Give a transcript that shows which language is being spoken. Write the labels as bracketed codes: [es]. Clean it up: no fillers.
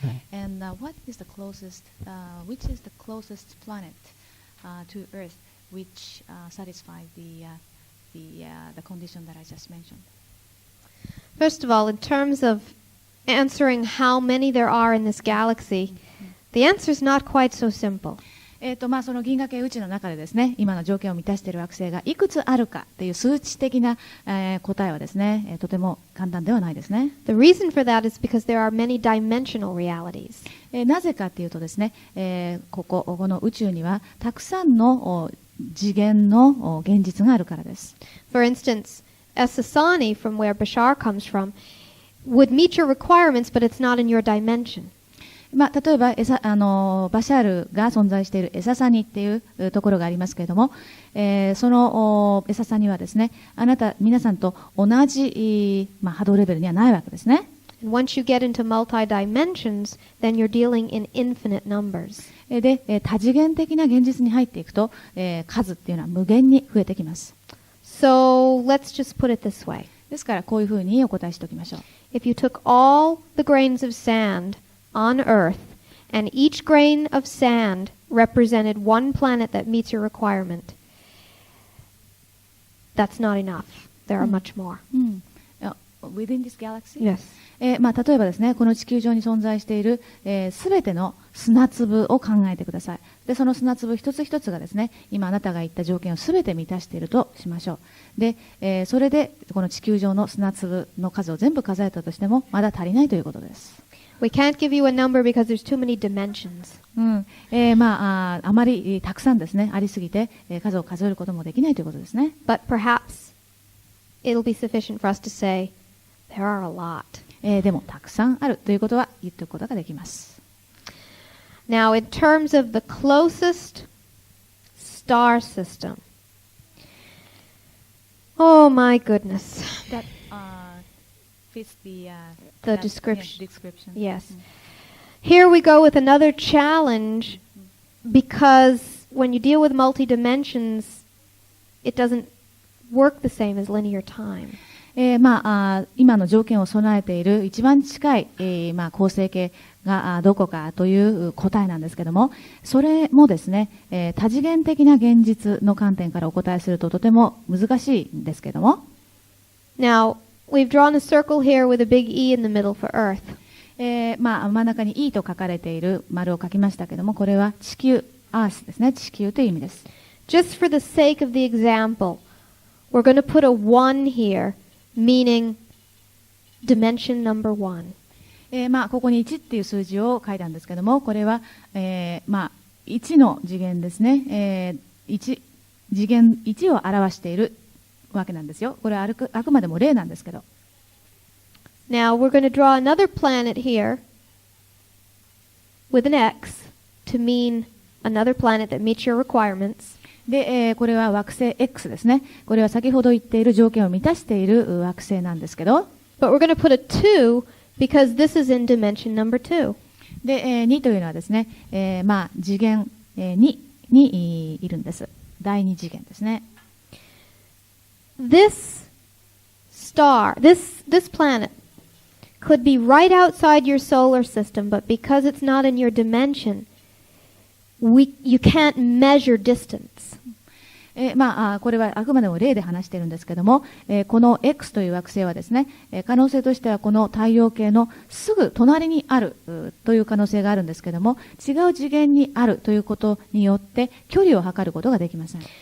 [en] And what is the closest, which is the closest planet to Earth which satisfies the condition that I just mentioned? First of all, in terms of answering how many there are in this galaxy, the answer is not quite so simple. [ja] その銀河系宇宙の中でですね、今の条件を満たしている惑星がいくつあるかという数値的な、答えはですね、とても簡単ではないですね。 [en] The reason for that is because there are many dimensional realities. [ja] なぜかというとですね、この宇宙にはたくさんの次元の現実があるからです。 [en] For instance, Esasani, from where Bashar comes from, would meet your requirements, but it's not in your dimension. [ja] 例えばバシャールが存在しているエササニっていうところがありますけれども、そのエササニはですね、皆さんと同じ、波動レベルにはないわけですね。 [en] Once you get into multi-dimensions, then you're dealing in infinite numbers. [ja] で、多次元的な現実に入っていくと、数っていうのは無限に増えてきます。 [en] So let's just put it this way. [ja] ですからこういうふうにお答えしておきましょう。 [en] If you took all the grains of sand on Earth, and each grain of sand represented one planet that meets your requirement, that's not enough. There are much more. Within this galaxy? Yes. [ja] 例えばですね、この地球上に存在しているすべての砂粒を考えてください。で、その砂粒一つ一つがですね、今あなたが言った条件をすべて満たしているとしましょう。で、それでこの地球上の砂粒の数を全部数えたとしてもまだ足りないということです。 [en] We can't give you a number because there's too many dimensions. [ja] あまりたくさんですね、ありすぎて、数を数えることもできないということですね。 [en] But perhaps it'll be sufficient for us to say, there are a lot. [ja] でもたくさんあるということは言っておくことができます。 [en] Now, in terms of the closest star system, oh my goodness. That fits the description. Yes. Mm. Here we go with another challenge because when you deal with multi-dimensions, it doesn't work the same as linear time. [ja] 今の条件を備えている一番近い、構成形がどこかという答えなんですけども、それもですね、多次元的な現実の観点からお答えするととても難しいんですけども。 [en] Now, we've drawn a circle here with a big E in the middle for Earth. [ja] 真ん中に E と書かれている丸を書きましたけども、これは地球、Earth ですね、地球という意味です。 [en] Just for the sake of the example, we're going to put a 1 here, meaning dimension number 1. [ja] ここに1っていう数字を書いたんですけども、これは、1の次元ですね、次元1を表しているわけなんですよ。これはあくまでも例なんですけど。 [en] Now we're going to draw another planet here with an X to mean another planet that meets your requirements. [ja] で、これは惑星 X ですね。これは先ほど言っている条件を満たしている惑星なんですけど。 [en] But we're going to put a 2 because this is in dimension number 2. [ja] で、2というのはですね、次元2にいるんです。第2次元ですね。 [en] This star, this planet could be right outside your solar system, but because it's not in your dimension, you can't measure distance. [ja] これはあくまでも例で話しているんですけども、この X という惑星はですね、可能性としてはこの太陽系のすぐ隣にあるという可能性があるんですけども、違う次元にあるということによって距離を測ることができません。